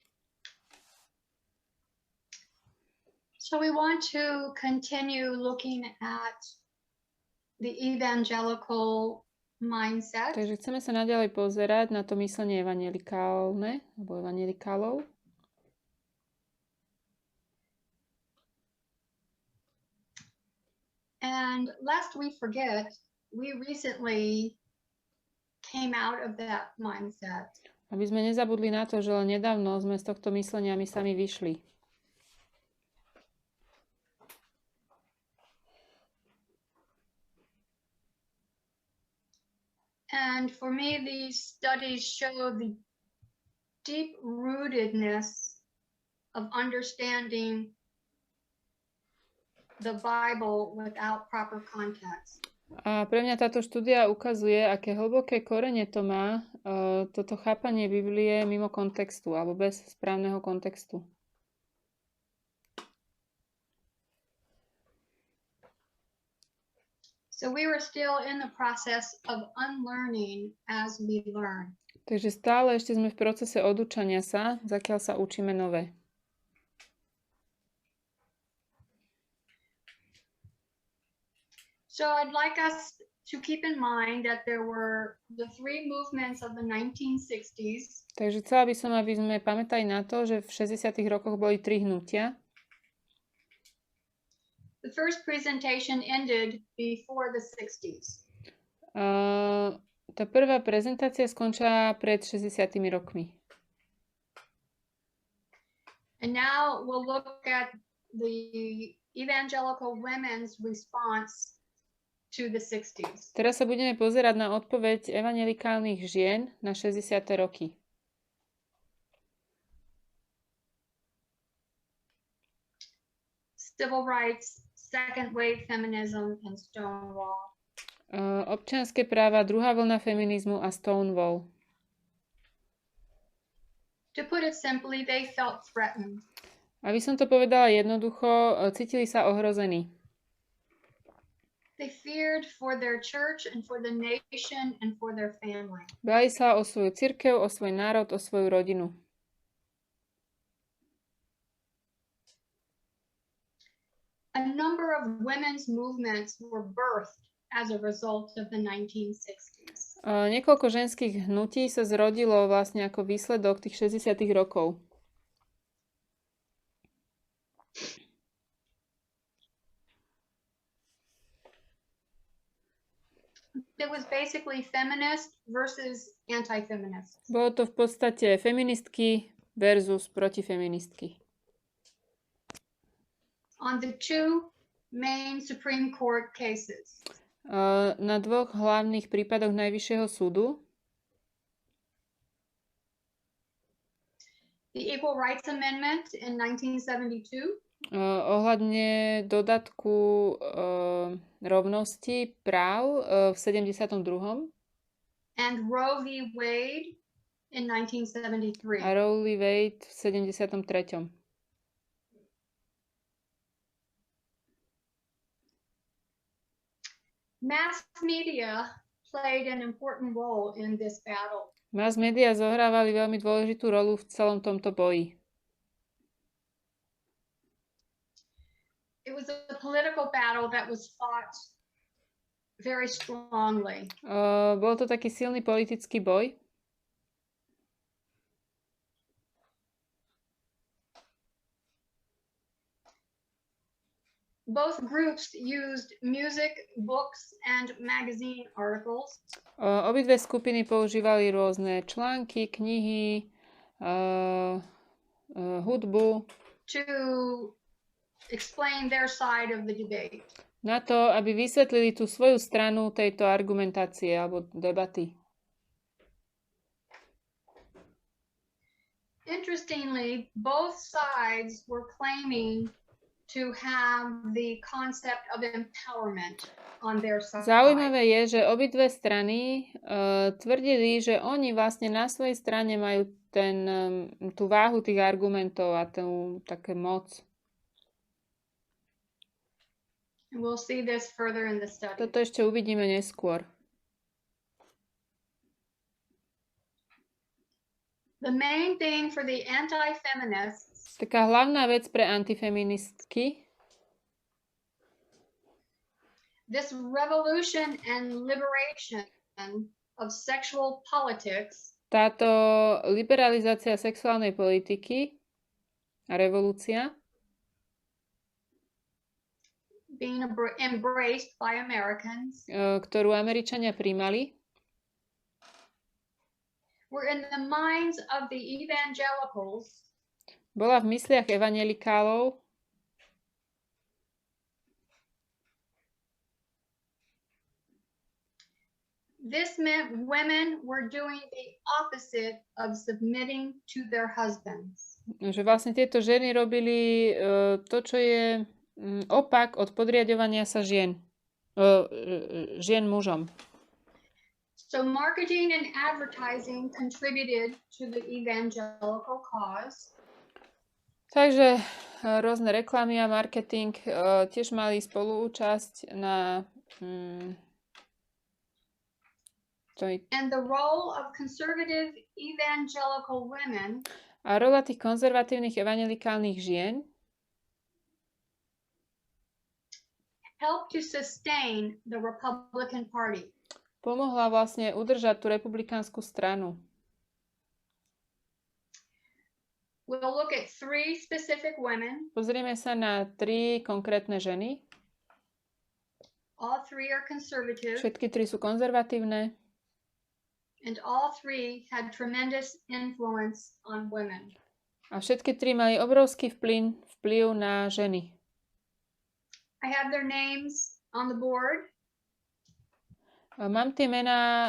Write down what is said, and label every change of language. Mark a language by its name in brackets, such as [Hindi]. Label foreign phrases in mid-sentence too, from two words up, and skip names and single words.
[English] So we want to continue looking at the evangelical mindset. [Slovak] Takže chceme sa naďalej pozerať na to myslenie evanjelikálne, alebo evanjelikálov. [English] And lest we forget, we recently came out of that mindset. [Slovak] Aby sme nezabudli na to, že len nedávno sme z tohto myslenia my sami vyšli. [English] And for me, these studies show the deep rootedness of understanding the Bible without proper context. [Slovak] A pre mňa táto štúdia ukazuje, aké hlboké korene to má, toto chápanie Biblie mimo kontextu, alebo bez správneho kontextu. [English] So we were still in the process of unlearning as we learn. [Slovak] Takže stále ešte sme v procese odúčania sa, zakiaľ sa učíme nové. [English] So I'd like us to keep in mind that there were the three movements of the 1960s. [Slovak] Takže chcela by som, aby sme pamätali na to, že v 60. rokoch boli 3 hnutia. [English] The first presentation ended before the 60s. [Slovak] Tá prvá prezentácia skončila pred 60 rokmi. [English] And now we'll look at the evangelical women's response to the 60s. [Slovak] Teraz sa budeme pozerať na odpoveď evanjelikálnych žien na 60. roky. [English] Civil rights, second wave feminism, and Stonewall. [Slovak] Občianske práva, druhá vlna feminizmu a Stonewall. [English] To put it simply, they felt threatened. [Slovak] Aby som to povedala jednoducho, cítili sa ohrození. [English] They feared for their church and for the nation and for their family. [Slovak] Báli sa o svoju cirkev, o svoj národ, o svoju rodinu. [English] A number of women's movements were birthed as a result of the 1960s. [Slovak] Niekoľko ženských hnutí sa zrodilo vlastne ako výsledok tých 60. rokov. [English] It was basically feminist versus anti-feminist. [Slovak] Bolo to v podstate feministky versus protifeministky. [English] On the two main Supreme Court cases. [Slovak] Na dvoch hlavných prípadoch Najvyššieho súdu. [English] The Equal Rights Amendment in 1972. [Slovak] Ohľadne dodatku rovnosti práv v 72. [English] And Roe v. Wade in 1973. [Slovak] A Roe v. Wade v 73. [English] Mass media played an important role in this battle. Mass media [Slovak] zohrávali veľmi dôležitú rolu v celom tomto boji. [English] It was a political battle that was fought very strongly. [Slovak] Bol to taký silný politický boj. [English] Both groups used music, books, and magazine articles. [Slovak] Obidve skupiny používali rôzne články, knihy, hudbu. [English] To explain their side of the debate. [Slovak] Na to, aby vysvetlili tú svoju stranu tejto argumentácie alebo debaty. [English] Interestingly, both sides were claiming to have the concept of empowerment on their side. [Slovak] Zaujímavé je, že obidve strany tvrdili, že oni vlastne na svojej strane majú tú váhu tých argumentov a také moc. [English] We'll see this further in the study. [Slovak] Toto ešte uvidíme neskôr. [English] The main thing for the anti-feminists, [Slovak] Taká hlavná vec pre antifeministky, [English] this revolution and liberation of sexual politics, [Slovak] táto liberalizácia sexuálnej politiky a revolúcia, [English] being embraced by Americans, [Slovak] ktorú Američania príjmali, [English] were in the minds of the evangelicals [Slovak] bola v mysliach evanjelikálov [English] This meant women were doing the opposite of submitting to their husbands. [Slovak] že vlastne tieto ženy robili to, čo je opak od podriadovania sa žien mužom. [English] So marketing and advertising contributed to the evangelical cause. [Slovak] Takže rôzne reklamy a marketing tiež mali spoluúčasť na [English] And the role of conservative evangelical women [Slovak] a rola tých konzervatívnych evanjelikálnych žien [English] helped to sustain the Republican Party. [Slovak] Pomohla vlastne udržať tú republikánsku stranu. [English] We'll look at 3 specific women. [Slovak] Pozrieme sa na 3 konkrétne ženy. [English] All 3 are conservative. [Slovak] Všetky 3 sú konzervatívne. [English] And all 3 had tremendous influence on women. [Slovak] A všetky 3 mali obrovský vplyv na ženy. [English] I have their names on the board. [Slovak] Mám tie mená